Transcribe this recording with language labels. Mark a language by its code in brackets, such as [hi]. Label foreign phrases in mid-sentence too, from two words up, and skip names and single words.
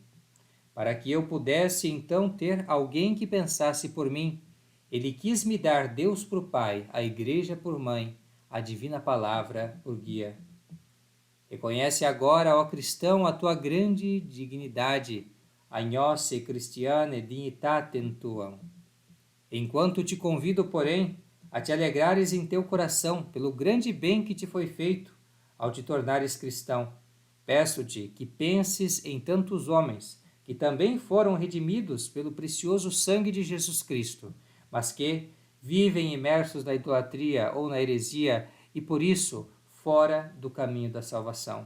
[pt] Para que eu pudesse então ter alguém que pensasse por mim, ele quis me dar Deus por Pai, a Igreja por Mãe, a Divina Palavra por guia. Reconhece agora, ó cristão, a tua grande dignidade, [la] agnosse Christiane dignitatem tuam. [pt] Enquanto te convido, porém, a te alegrares em teu coração pelo grande bem que te foi feito ao te tornares cristão, peço-te que penses em tantos homens que também foram redimidos pelo precioso sangue de Jesus Cristo, mas que vivem imersos na idolatria ou na heresia e, por isso, fora do caminho da salvação.